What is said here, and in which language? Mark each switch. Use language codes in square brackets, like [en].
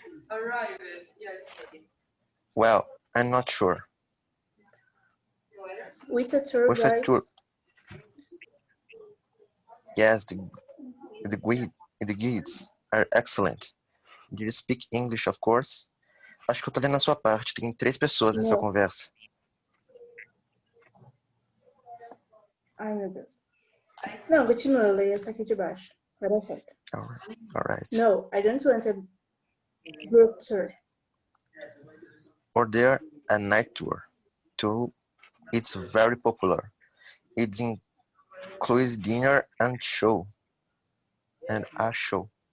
[en] Arrived yesterday. Well, I'm not sure. With a tour With a guide? tour. Yes, the guides are excellent. Do you speak English, of course? [pt] Acho que eu tô lendo a sua parte. Tem 3 pessoas nessa Não. conversa. Ai, meu Deus. Não, continua, eu leio essa aqui de baixo. Vai dar certo. [en] All right. No, I don't want a group tour. Order a night tour. It's very popular. It includes dinner and show. And a show.